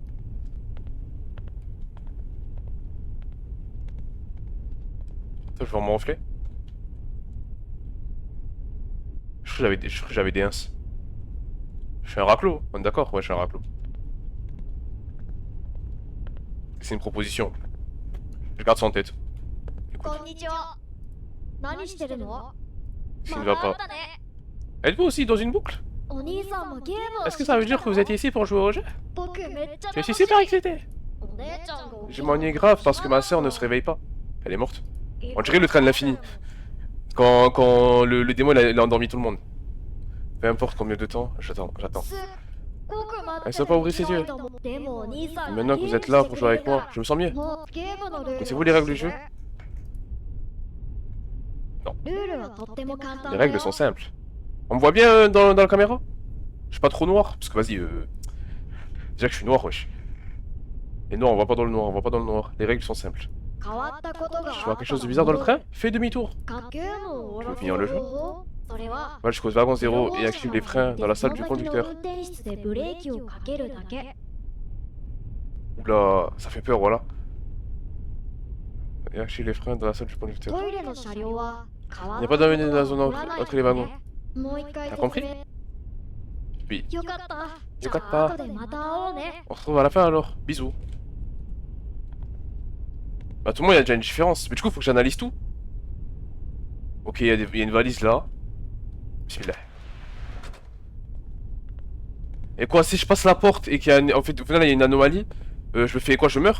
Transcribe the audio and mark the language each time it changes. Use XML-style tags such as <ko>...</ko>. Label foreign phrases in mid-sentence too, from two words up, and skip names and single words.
<fr>Attends, je vais me renfler. Je crois que j'avais des ins. Je suis un raclo, on est d'accord? Ouais, je suis un raclo. C'est une proposition. Je garde ça en tête. Écoute,</fr> <ja>こんにちは。何してるの？</ja> <fr>s'il ne</fr> <ja>また</ja> <fr>va</fr> <ja>会っ</ja> <fr>pas.</fr> <ja>たね。</ja> <fr>Êtes-vous aussi dans une boucle?</fr> <ja>お兄さんもゲームを</ja> <fr>Est-ce que</fr> <ja>し</ja> <fr>ça</fr> <ja>て</ja> <fr>veut</fr> <ja>きた</ja> <fr>dire que vous</fr> <ja>の？</ja> <fr>êtes ici pour jouer au jeu?</fr> <ja>僕めっちゃ</ja> <fr>Je</fr> <ja>楽</ja> <fr>suis</fr> <ja>しい。</ja> <fr>super excité.</fr> <ja>お姉ちゃんが起き</ja> <fr>Je</fr> <ja>た</ja> <fr>m'ennuie</fr> <ja>の</ja> <fr>grave parce que ma sœur ne se réveille pas. Elle est morte. On dirait le train de l'infini. Quand le démon il a endormi tout le monde. Peu importe combien de temps, j'attends.</fr> <ja>すっごく待</ja> <fr>Elle</fr> <ja>って</ja> <fr>sait pas</fr> <ja>て</ja> <fr>ouvrir ses</fr> <ja>嫌い</ja> <fr>yeux.</fr> <ja>と思う。でもお兄さ</ja> <fr>Et</fr> <ja>んが</ja> <fr>maintenant</fr> <ja>ゲ</ja> <fr>que</fr> <ja>ー</ja> <fr>vous</fr> <ja>ム</ja> <fr>êtes</fr> <ja>し</ja> <fr>là</fr> <ja>て</ja> <fr>pour</fr> <ja>く</ja> <fr>jouer</fr> <ja>れ</ja> <fr>avec</fr> <ja>るか</ja> <fr>moi,</fr> <ja>ら</ja> <fr>je me sens mieux.</fr> <ja>もうゲームのルール</ja> <fr>Connaissez-vous</fr> <ja>を</ja> <fr>les règles</fr> <ja>教</ja> <fr>du</fr> <ja>え</ja> <fr>jeu?</fr> <ja>て。</ja> <fr>Non. ルールはとっても簡 Les 単だ règles sont よ。 simples. On me voit bien dans la caméra? Je suis pas trop noir? Parce que vas-y, déjà que je suis noir, wesh. Et non, on voit pas dans le noir, on voit pas dans le noir. Les règles sont simples.</fr> <ja>変わったことが</ja> <fr>Je</fr> <ja>あ</ja> <fr>vois</fr> <ja>っ</ja> <fr>quelque</fr> <ja>た</ja> <fr>chose de</fr> <ja>ら</ja> <fr>bizarre dans le</fr> <ja>戻</ja> <fr>train?</fr> <ja>る。</ja> <fr>Fais demi-tour.</fr> <ja>ゲームを終わら</ja> <fr>Tu veux</fr> <ja>せ</ja> <fr>finir</fr> <ja>る</ja> <fr>le jeu?</fr> <ja>方法それは</ja> <fr>Va jusqu'au wagon 0 et active les freins dans la salle du</fr> <ja>その先の</ja> <fr>conducteur.</fr> <ja>運転室でブレーキをかけるだけ。</ja> <fr>Oula, ça fait peur, voilà. Et active les freins dans la salle du conducteur.</fr> <ja>トイレの車両は変わ</ja> <fr>Il n'y</fr> <ja>っ</ja> <fr>a</fr> <ja>た</ja> <fr>pas</fr> <ja>こ</ja> <fr>d'amener</fr> <ja>と</ja> <fr>dans</fr> <ja>が</ja> <fr>la</fr> <ja>起</ja> <fr>zone</fr> <ja>こらない</ja> <fr>entre les wagons.</fr> <ja>ね。もう一回</ja> <fr>T'as</fr> <ja>説</ja> <fr>compris?</fr> <ja>明。</ja> <fr>Oui.</fr> <ja>よかった。じゃ Yo あ katta. 後でまた会おうね。</ja> <fr>On se retrouve à la fin alors. Bisous. Bah tout le monde il y a déjà une différence. Mais du coup faut que j'analyse tout. Ok, il y a une valise là. Bismillah. Et quoi si je passe la porte et qu'il y a en fait au final il y a une anomalie, je me fais quoi, je meurs?</fr>